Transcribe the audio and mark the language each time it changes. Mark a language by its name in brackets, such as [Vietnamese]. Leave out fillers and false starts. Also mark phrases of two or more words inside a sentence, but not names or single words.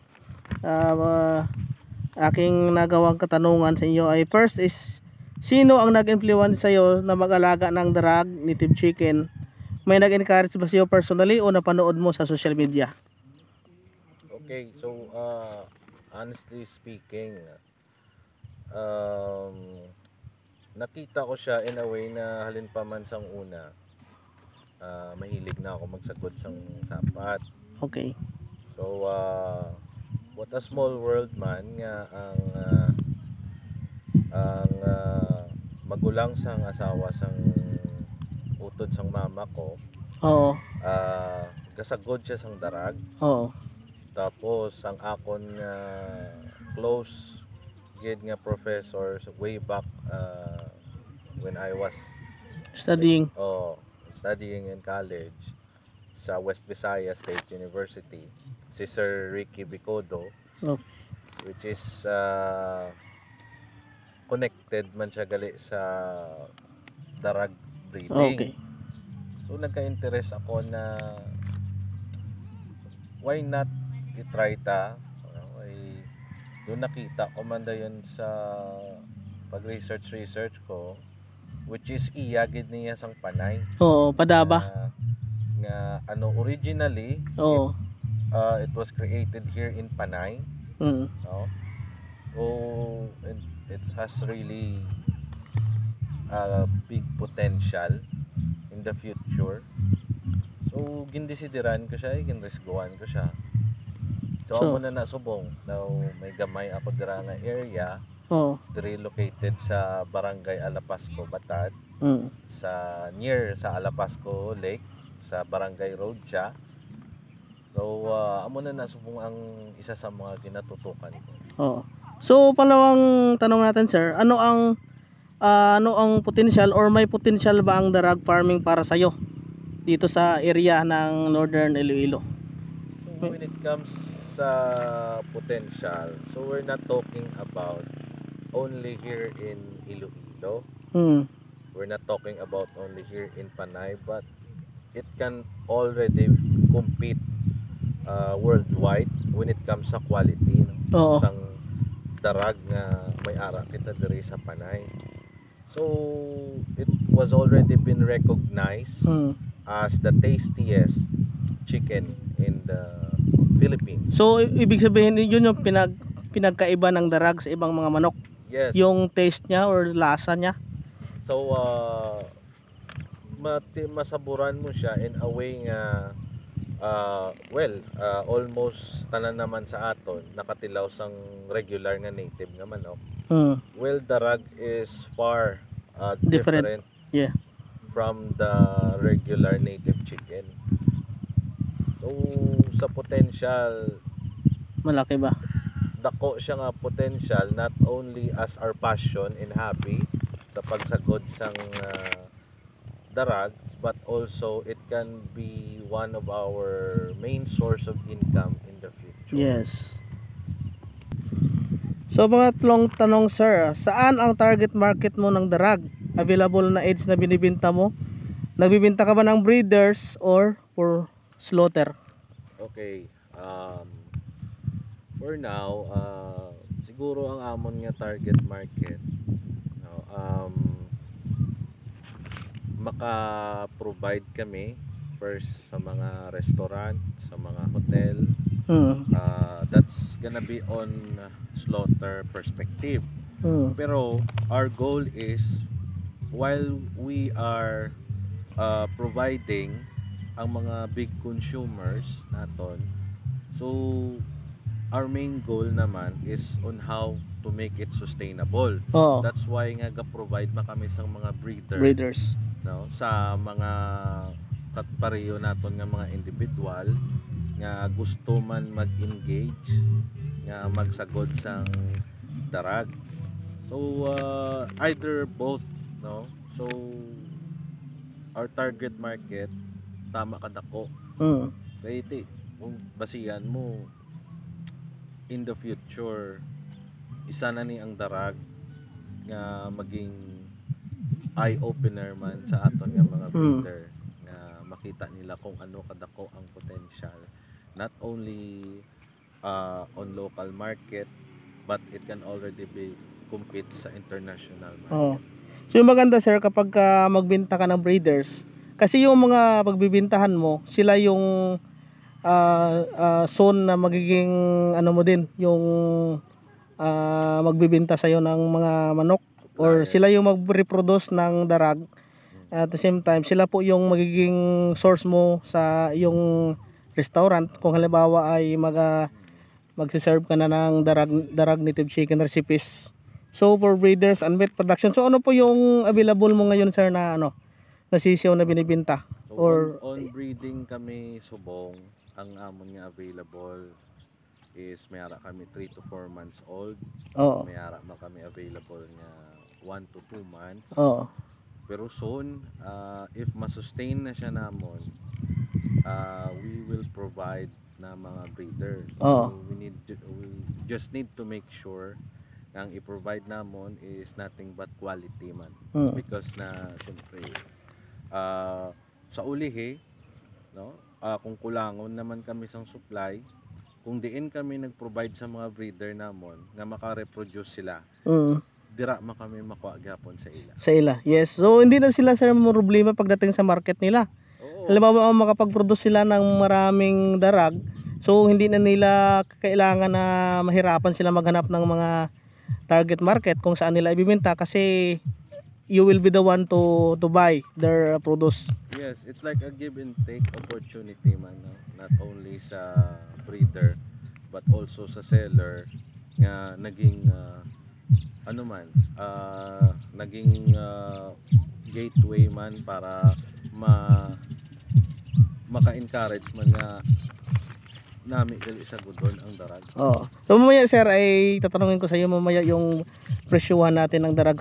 [Filipino] Aking nagawang katanungan sa inyo ay [English] first is, [Filipino] sino ang nag-influence sa iyo na mag-alaga ng darag, [English] native chicken? [Filipino] May nag-encourage ba sa iyo personally o napanood mo sa [English] social media? Okay, so honestly speaking, [Hiligaynon] nakita ko siya [English] in a way [Hiligaynon] na halin pa man sang una. Mahilig na ako magsagod sang sapat. [English] Okay. So what a small world [Hiligaynon] man nga ang magulang sang asawa sang utod sang mama ko. Oo. Gasagod siya sang darag. Oo. Tapos ang akon close gid nga professor [English] way back when I was Studying. Studying in college sa West Visayas State University, si Sir Ricky Bicodo. Okay. Which is connected [Hiligaynon] man siya gali sa darag breeding. [English] Okay. [Hiligaynon] So nagka-interest ako na [English] why not [Hiligaynon] i-try ta. Doon nakita ko man dayon sa pag-research ko, [English] which is [Hiligaynon] iyagid niya sang Panay. Oo, Padaba. [English] Nga originally it was created here in Panay. No? It has really a big potential in the future. [Hiligaynon] So gindesideran ko siya, ginresgoan ko siya. So amo na nasubong. Now may gamay ako dira nga area. Diri located sa Barangay Alapasco, Batad. Near sa Alapasco Lake, sa Barangay Road siya. So amo na nasubong ang isa sa mga ginatutukan ko. [Filipino] So pangalawang tanong natin sir, ano ang potential or may potential ba ang darag farming para sa iyo dito sa area ng Northern Iloilo? [English] So when it comes sa potential, so we're not talking about only here in Iloilo. We're not talking about only here in Panay, but it can already compete worldwide when it comes sa quality. [Hiligaynon] Sang darag nga may ara kita diri sa Panay. [English] So it was already been recognized as the tastiest chicken in the Philippines. [Filipino] So ibig sabihin yun yung pinagkaiba ng darag sa ibang mga manok? [English] Yes. [Filipino] Yung taste niya or lasa niya? [Hiligaynon] So masaburan mo siya [English] in a way [Hiligaynon] nga almost tanan naman sa aton nakatilaw sang regular nga native nga manok. [English] Well, darag is far different from the regular native chicken. [Filipino] So sa potential, malaki ba? [Hiligaynon] Dako siya nga potential, [English] not only as our passion and hobby [Hiligaynon] sa pagsagod sang darag, [English] but also it can be one of our main source of income in the future. Yes. [Filipino] So mga tatlong tanong sir, saan ang target market mo ng darag? Available na age na binibenta mo? Nagbibenta ka ba ng breeders or [English] for slaughter? Okay. For now, [Hiligaynon] siguro ang amon nga [English] target market, [Hiligaynon] maka-provide kami first sa mga restaurant, sa mga hotel. [English] That's gonna be on slaughter perspective. Pero our goal is while we are providing ang mga big consumers naton, so our main goal naman is on how to make it sustainable. [Hiligaynon] Oo. That's why nga ga-provide ma kami sa mga Breeders. no, sa mga katpareho naton nga mga individual nga gusto man mag-engage nga magsagod sang darag. [English] So either both, no. So our target market [Hiligaynon] tama kadako. Kaya iti kung basihan mo [English] in the future, [Hiligaynon] isa na ni ang darag nga maging [English] eye opener [Hiligaynon] man sa aton nga mga breeder nga makita nila kung ano kadako ang potential, [English] not only on local market but it can already be compete [Hiligaynon] sa [English] international market. [Filipino] So yung maganda sir kapag magbenta ka ng breeders, kasi yung mga pagbibintahan mo, sila yung zone na magiging ano mo din, yung magbibenta sa'yo ng mga manok, or sila yung mag-reproduce ng darag. [English] At the same time, [Filipino] sila po yung magiging source mo sa yung restaurant kung halimbawa ay magsiserve ka na ng darag native chicken recipes. So for breeders and [English] meat production, [Filipino] so ano po yung available mo ngayon sir na nasisiyaw na binibenta? [English] So Or [Hiligaynon] on breeding kami subong, ang amon nga available is mayara kami 3 to 4 months old. Mayara man kami available nga 1 to 2 months. Pero soon, if masustain na siya namon, [English] we will provide na mga breeders. So we just need to make sure [Hiligaynon] ang i-provide namon [English] is nothing but quality man. [Hiligaynon] Because na syempre sa ulihi, no, kung kulangon naman kami sang supply, kung diin kami nag-provide sa mga breeder namon nga maka-reproduce sila, dira man kami makuha gyapon sa ila. Sa ila, [English] yes. [Filipino] So hindi na sila sir problema pagdating sa market nila. Halimbawa makapag-produce sila ng maraming darag, so hindi na nila kailangan na mahirapan sila maghanap ng mga [English] target market [Filipino] kung saan nila ibibenta, kasi [English] you will be the one to buy their produce. Yes, it's like a give and take opportunity man, no? [Hiligaynon] Not only sa breeder [English] but also [Hiligaynon] sa seller nga naging naging gateway man para maka-encourage man nga nami dali sa gudon ang darag. [Filipino] So mamaya sir ay tatanungin ko sa iyo mamaya yung presyuhan natin ng darag.